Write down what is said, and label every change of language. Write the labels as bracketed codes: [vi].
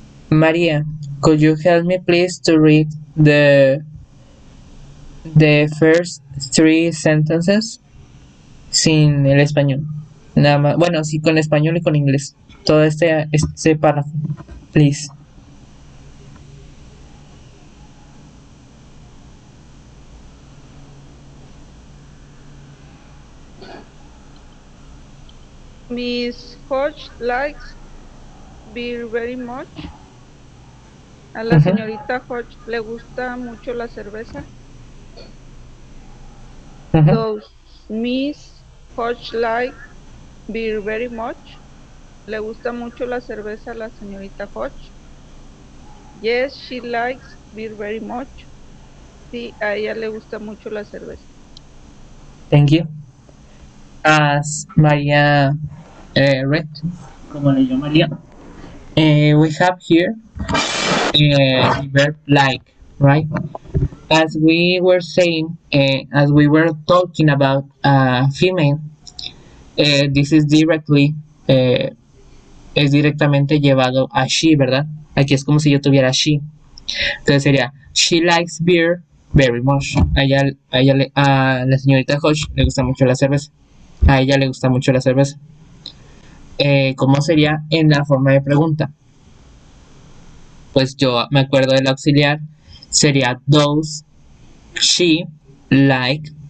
[en] Maria, could you help me please to read the first three sentences [es] sin el español? Nada más, bueno, sí, con español y con inglés. Todo este párrafo, please. [en] Miss Hodge likes beer very much. [es] A la Ujú. señorita Hodge le gusta mucho la cerveza. Ujú. [en] Does Miss Hodge like beer very much? [es] ¿Le gusta mucho la cerveza a la señorita Hodge? [en] Yes, she likes beer very much. [es] Sí, a ella le gusta mucho la cerveza. [en] Thank you. As Maria read, [es] como leyó María, [en] we have here the verb like, right? As we were saying, as we were talking about female, this is directly, [es] es directamente llevado a she, ¿verdad? Aquí es como si yo tuviera she. Entonces sería, [en] she likes beer very much. [es] A la señorita Hodge le gusta mucho la cerveza. A ella le gusta mucho la cerveza. ¿Cómo sería en la forma de pregunta? Pues yo me acuerdo del auxiliar. Sería [en] does she like.